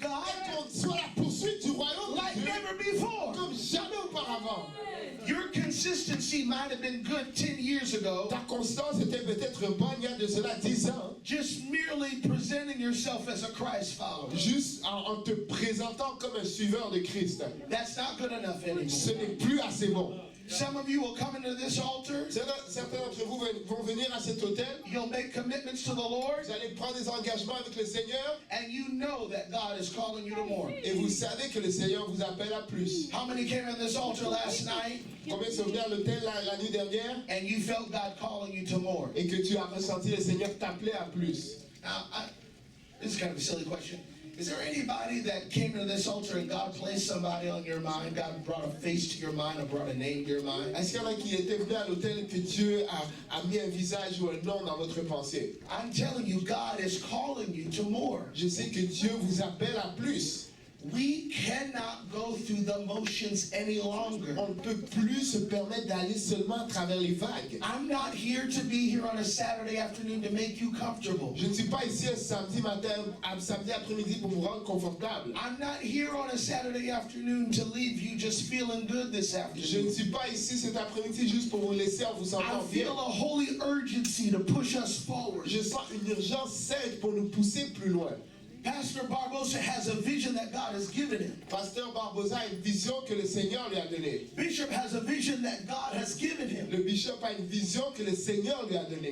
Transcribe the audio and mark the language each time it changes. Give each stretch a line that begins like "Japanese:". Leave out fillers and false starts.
French: qu'on soit la poursuite du royaume
English: like
French: de Dieu
English: never before.
French: comme jamais auparavant.
English: Your consistency might have been good 10 years ago,
French: Ta constance était peut-être bonne il y a de cela 10 ans,
English: just merely presenting yourself as a Christ follower.
French: juste en te présentant comme un suiveur de Christ.
English: That's not good enough anymore.
French: Ce n'est plus assez bon.
English: Some of you will come into this altar,
French: Certains d'entre vous vont venir à cet hôtel,
English: you'll make commitments to the Lord,
French: vous allez prendre des engagements avec le Seigneur
English: and you know that God is calling you to more.
French: et vous savez que le Seigneur vous appelle à plus.
English: How many came in this altar last night
French: Combien sont venus à l'hôtel la nuit dernière
English: and you felt God calling you to more?
French: et que tu as ressenti le Seigneur t'appeler à plus?
English: Now, this is kind of a silly question. Is there anybody that came to this altar and God placed somebody on your mind? God brought a face to your mind or brought a name to your mind?
French: Est-ce qu'il y en a qui étaient venus à l'hôtel et que Dieu a mis un visage ou un nom dans votre pensée?
English: I'm telling you, God is calling you to more.
French: Je sais que Dieu vous appelle à plus.
English: We cannot go through the motions any longer.
French: On ne peut plus se permettre d'aller seulement à travers les vagues.
English: I'm not here to be here on a Saturday afternoon to make you comfortable.
French: Je ne suis pas ici un samedi matin, un samedi après-midi pour vous rendre confortable.
English: I'm not here on a Saturday afternoon to leave you just feeling good this
French: Je
English: afternoon.
French: ne suis pas ici cet après-midi juste pour vous laisser en vous
English: I
French: sentant
English: feel
French: bien.
English: a holy urgency to push us forward.
French: Je sens une urgence sainte pour nous pousser plus loin.
English: Pastor Barbosa has a vision that God has given him.
French: Pasteur Barbosa a une vision que le Seigneur lui a donnée.
English: Bishop has a vision that God has given him.
French: Le bishop a une vision que le Seigneur lui a donnée.